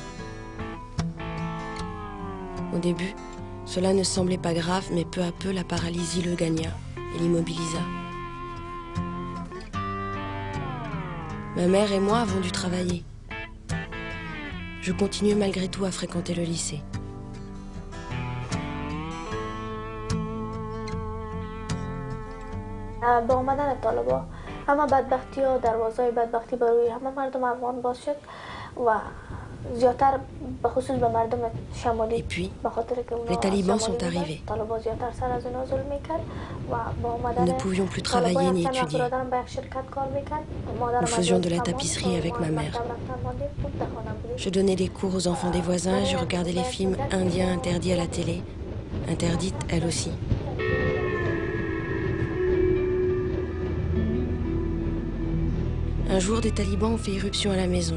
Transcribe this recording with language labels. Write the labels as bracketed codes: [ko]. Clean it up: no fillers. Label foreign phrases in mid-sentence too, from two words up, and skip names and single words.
[fr] Au début, cela ne semblait pas grave, mais peu à peu, la paralysie le gagna et l'immobilisa. Ma mère et moi avons dû travailler. Je continuais malgré tout à fréquenter le lycée. [fa] با اومدن طالبا همه بدبختی ها دروازه بدبختی به روی همه مردم افغان باز شد و زیادتر به خصوص به مردم شمالی به خاطر که [fr] les talibans sont arrivés. [fa] طالبا زیادتر سر از اونا ظلم میکرد و با اومدن [fr] Nous ne pouvions plus travailler ni étudier. Nous faisions de la tapisserie avec ma mère. Je donnais des cours aux enfants des voisins, je regardais les films indiens interdits à la télé, interdites elle aussi. Un jour, des talibans ont fait irruption à la maison.